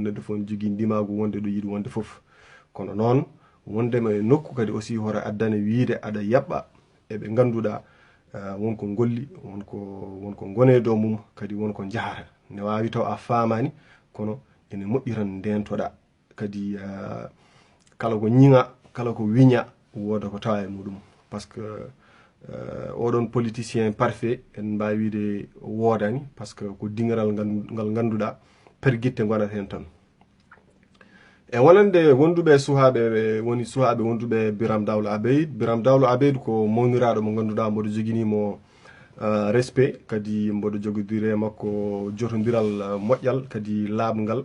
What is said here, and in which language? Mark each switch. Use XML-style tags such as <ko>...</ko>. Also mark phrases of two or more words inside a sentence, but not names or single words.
<ff>Neɗɗo fof ene jogui ndimagu wonde ɗo yiiɗi wonde foof. Kono noon wondema e nokku kadi aussi hoto addane wiide aɗa yaɓɓa eɓe ganduɗa wonko golli, wonko gone dow mum, kadi wonko jahata. Ne wawi taw a famani, kono ene moƴƴi tan ndentoɗa. Kadi kala ko ñiŋa, kala ko wiña woda ko tawa e muɗum.</ff> <fr>Par ce que</fr> <ff>oɗon</ff> <fr>politicien parfait</fr> <ff>en mbawi wiide wodani,</ff> <fr>par ce que</fr> <ff>ko dingiral ngal ganduɗa perguitte gonat hen tan. E wonande wonduɓe sukaɓe woni sukaɓe wonduɓe Biram Dawul Abeid. Biram Dawul Abeid ko mawniraɗo mo ganduɗa mboɗo joguinimo respect, kadi mboɗo jogodiri e makko jotodiral moƴƴal, kadi laaɓgal.</ff>